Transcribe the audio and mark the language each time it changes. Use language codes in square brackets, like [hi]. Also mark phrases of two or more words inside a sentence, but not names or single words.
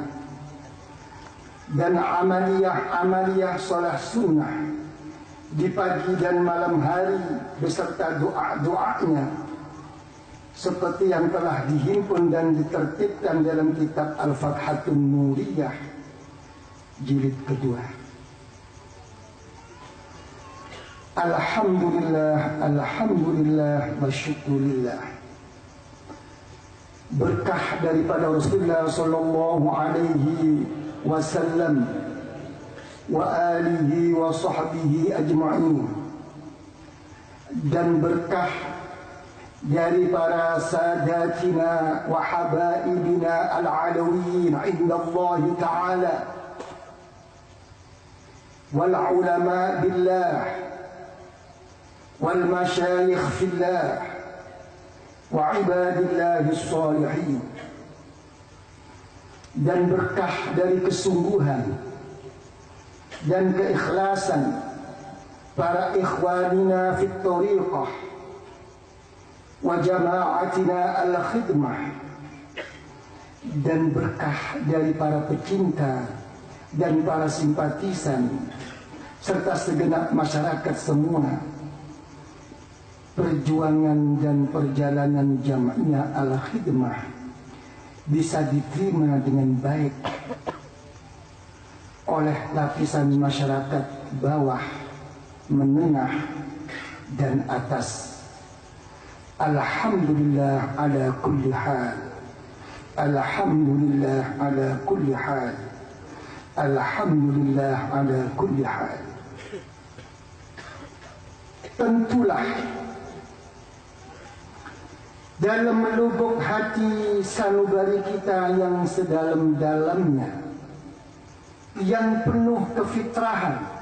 [id] Dan amaliyah sholat sunnah di pagi dan malam hari beserta doa-doanya, seperti yang telah dihimpun dan ditertibkan dalam kitab Al-Fathatun Nuriyah jilid kedua. [ar] الحمد لله، الحمد لله والشكر لله. [id] Berkah daripada [ar] Rasulullah صلى الله عليه وسلم وآله وصحبه أجمعين, [id] dan berkah dari para [ar] ساداتنا وحبائبنا العلويين عند الله تعالى والعلماء بالله والمشايخ في الله وعباد الله الصالحين, [id] dan berkah dari kesungguhan dan keikhlasan para [ar] إخواننا في الطريقة وجماعتنا الخدمة, [id] dan berkah dari para pecinta dan para simpatisan serta segenap masyarakat semua. Perjuangan dan perjalanan Jamiah Al-Khidmah bisa diterima dengan baik oleh lapisan masyarakat bawah, menengah, dan atas. [ar] الحمد لله على كل حال. الحمد لله على كل حال. الحمد لله على كل حال. [id] Tentulah dalam lubuk hati sanubari kita yang sedalam-dalamnya, yang penuh kefitrahan,